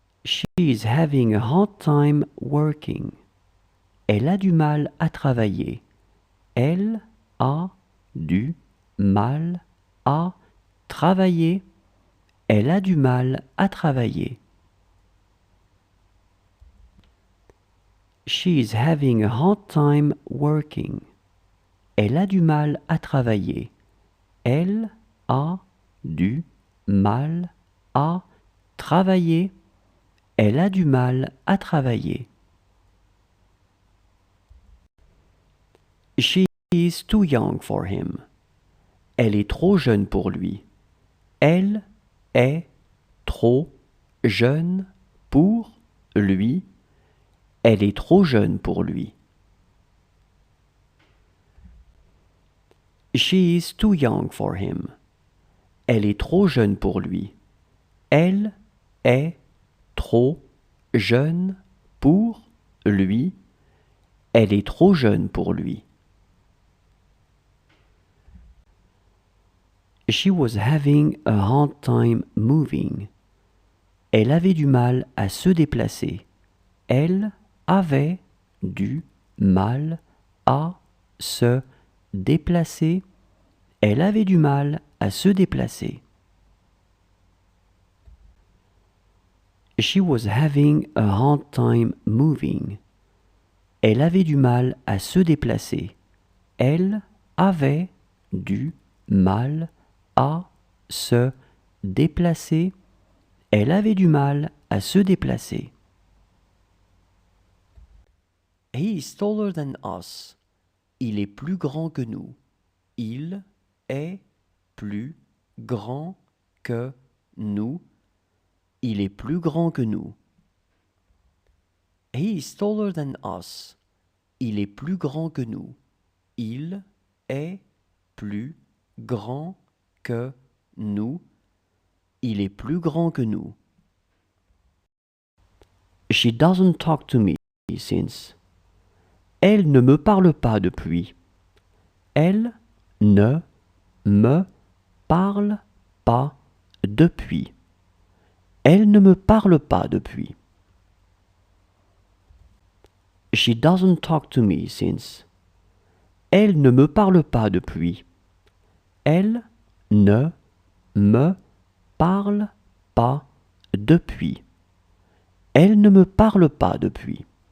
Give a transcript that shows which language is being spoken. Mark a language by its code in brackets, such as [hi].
[en] She is having a hard time working. [fr] Elle a du mal à travailler. Elle a du mal à travailler. Elle a du mal à travailler. [en] She is having a hard time working. [fr] Elle a du mal à travailler. Elle a du mal à travailler. Elle a du mal à travailler. [en] She is too young for him. [fr] Elle est trop jeune pour lui. Elle est trop jeune pour lui. Elle est trop jeune pour lui. [en] She is too young for him. [fr] Elle est trop jeune pour lui. Elle est trop jeune pour lui. Elle est trop jeune pour lui. [en] She was having a hard time moving. [fr] Elle avait du mal à se déplacer. Elle avait du mal à se déplacer. Elle avait du mal à se déplacer. [en] She was having a hard time moving. [fr] Elle avait du mal à se déplacer. Elle avait du mal à se déplacer. Elle avait du mal à se déplacer. [en] He is taller than us. [fr] Il est plus grand que nous. Il est plus grand que nous. Il est plus grand que nous. [en] He is taller than us. [fr] Il est plus grand que nous. Il est plus grand que nous. Il est plus grand que nous. [en] She doesn't talk to me since. [fr] Elle ne me parle pas depuis. Elle ne me parle pas depuis. Elle ne me parle pas depuis. [en] She doesn't talk to me since. [fr] Elle ne me parle pas depuis. Elle ne me parle pas depuis. Elle ne me parle pas depuis.